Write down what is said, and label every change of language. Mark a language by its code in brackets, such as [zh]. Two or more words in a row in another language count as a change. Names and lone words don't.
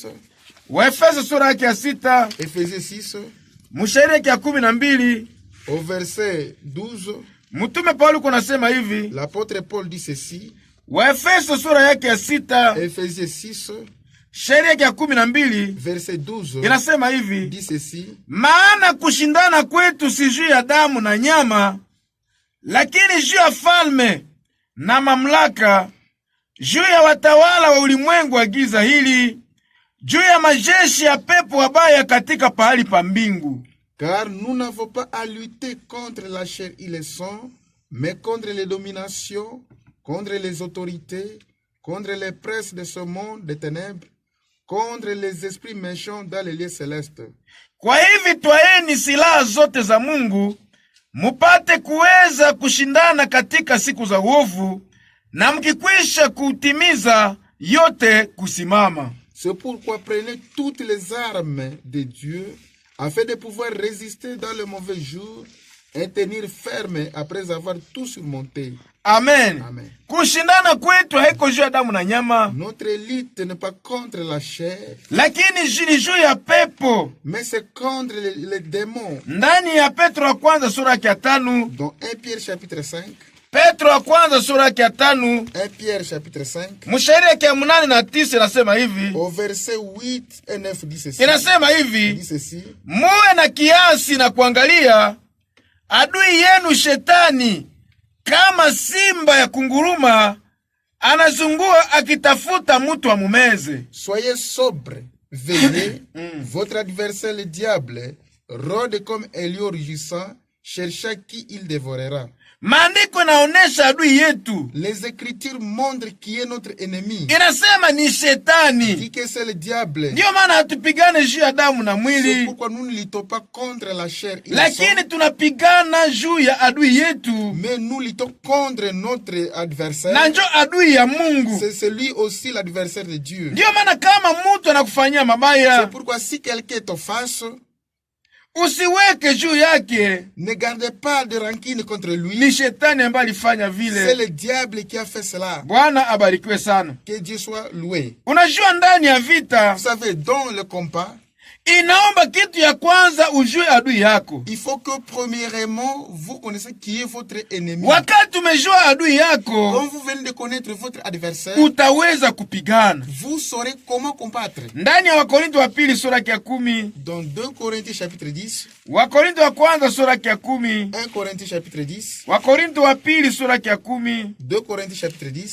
[sw] Waefeso sura yake ya 6 [fr] Éphésiens 6, [sw] mstari yake ya 12, [fr] au verset 12, [sw] mtume Paulo kunasema hivi. [fr] l'apôtre Paul dit ceci. [sw] Waefeso sura yake ya 6 [fr] Éphésiens 6, [sw] mstari yake ya 12 [fr] verset 12, [sw] inasema hivi: [fr] dit ceci. [sw] maana kushindana kwetu si juu ya damu na nyama, lakini juu ya falme na mamlaka, juu ya watawala wa ulimwengu wa giza hili, juu ya majeshi ya pepo wabaya katika pahali pa mbingu. [fr] Car nous n'avons pas à lutter contre la chair et le sang, mais contre les dominations, contre les autorités, contre les princes de ce monde des ténèbres, contre les esprits méchants dans les lieux célestes. [sw] Kwa hivi twaeni silaha zote za Mungu, mupate kuweza kushindana katika siku za uovu, na mkikwisha kutimiza yote kusimama. [fr] C'est pourquoi prenez toutes les armes de Dieu, afin de pouvoir résister dans le mauvais jour et tenir ferme après avoir tout surmonté. [sw] Amen. [fr] Amen. [sw] Kushindana kwetu haiko juu ya damu na nyama, [fr] Notre lutte n'est pas contre la chair, [sw] lakini ni juu ya pepo. [fr] mais c'est contre les démons. [sw] Ndani ya Petro wa kwanza sura yake ya 5, [fr] Dans 1 Pierre chapitre 5, [sw] Petro wa kwanza sura yake ya 5 [fr] 1 Pierre chapitre 5, [sw] mstari yake ya 8 na 9 inasema hivi. [fr] au verset 8 et 9 dit ceci. [sw] Inasema hivi: [fr] Dit ceci. [sw] muwe na kiasi na kuangalia adui yenu shetani kama simba ya kunguruma anazungua akitafuta mtu amumeze. [fr] Soyez sobre, veillez. Votre adversaire le diable rôde comme un lion rugissant, cherchant qui il dévorera. [sw] Maandiko naonesha adui yetu, [fr] Les Écritures montrent qui est notre ennemi. [sw] inasema ni shetani. [fr] Dit que c'est le diable. [sw] Ndiyo maana hatupigane juu ya damu na [fr] C'est [sw] mwili, [fr] pourquoi nous ne luttons pas contre la chair et le sang, [sw] lakini tunapigana juu ya adui yetu, [fr] mais nous luttons contre notre [sw] na [fr] adversaire. [sw] njo adui ya Mungu. [fr] C'est celui aussi l'adversaire de Dieu. [sw] Ndiyo maana kama mtu anakufanyia [fr] C'est [sw] mabaya, [fr] pourquoi si quelqu'un est en face, [sw] usiweke juu yake. [fr] Ne gardez pas de rancune contre lui. [sw] Ni shetani ambaye alifanya [fr] C'est [sw] vile. [fr] le diable qui a fait cela. [sw] Bwana abarikiwe sana. [fr] Que Dieu soit loué. [sw] Unajua ndani ya vita, [fr] Vous savez, dans le combat, [sw] inaomba kitu ya kwanza ujue adui yako. [fr] il faut que premièrement, vous connaissez qui est votre ennemi. [sw] Wakati umejua adui yako, [fr] Quand vous venez de connaître votre adversaire, [sw] utaweza kupigana. [fr] vous saurez comment combattre. [sw] Ndani ya Wakorinto wa pili sura ya 10, [fr] Dans 2 Corinthiens chapitre 10, [sw] Wakorinto wa kwanza sura ya 10, [fr] 1 Corinthiens chapitre 10, [sw] Wakorinto wa pili sura ya 10, [fr] 2 Corinthiens chapitre 10,